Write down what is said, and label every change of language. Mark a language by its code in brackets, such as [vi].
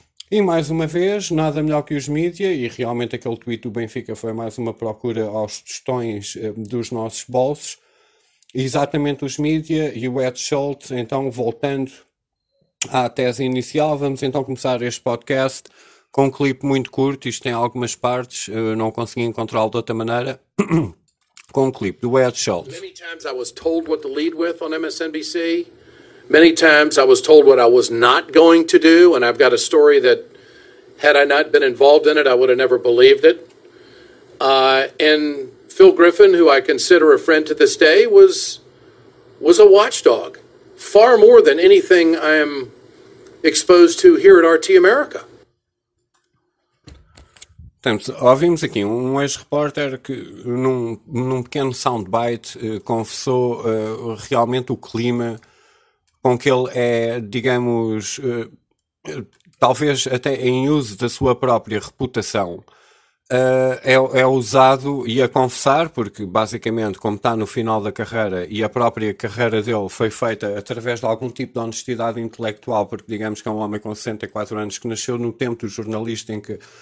[pt] E mais uma vez, nada melhor que os mídia, e realmente aquele tweet do Benfica foi mais uma procura aos tostões dos nossos bolsos, exatamente os mídia e o Ed Schultz, então voltando à tese inicial, vamos então começar este podcast com um clipe muito curto. Isto tem algumas partes, eu não consegui encontrá-lo de outra maneira. Com um clipe do Ed Schultz. [en] Many times I was told what to lead with on MSNBC. Many times I was told what I was not going to do, and I've got a story that, had I not been involved in it, I would have never believed it. And Phil Griffin, who I consider a friend to this day, was a watchdog, far more than anything I am exposed to here at RT America. [pt] Portanto, ouvimos aqui um ex-repórter que num pequeno soundbite confessou realmente o clima com que ele é, digamos, talvez até em uso da sua própria reputação, é usado e a confessar, porque basicamente, como está no final da carreira e a própria carreira dele foi feita através de algum tipo de honestidade intelectual, porque digamos que é um homem com 64 anos que nasceu no tempo do jornalista em que.